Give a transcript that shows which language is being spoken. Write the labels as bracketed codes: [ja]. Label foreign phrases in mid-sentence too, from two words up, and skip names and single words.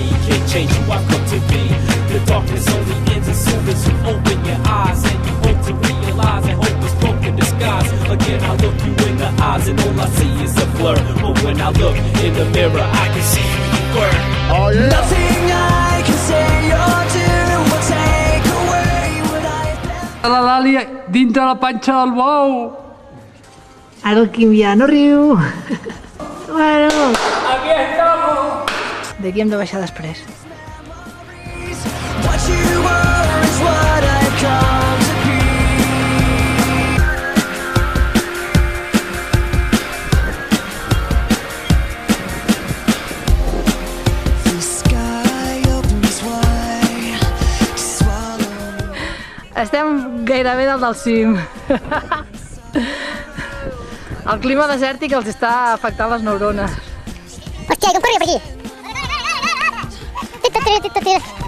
[en] Can't change who I've come to be. The darkness only ends as soon as you open your eyes and you hope to realize that hope is cloaked in disguise. Again I look you in the eyes and all I see is a blur. But when I look in the mirror I can see who you were. Oh yeah. Nothing I can say or do will take away what I [ca] La Làlia dintre la panxa del bou. Ara el Quim ja no riu. Bueno. [es] Aquí estamos. [ca] D'aquí hem de baixar després. [en] What you were is what I've come to be. The sky opens wide to swallow me. [ca] Estem gairebé dalt del cim. El clima desèrtic els està afectant les neurones. Hòstia, com corria per aquí? Tira.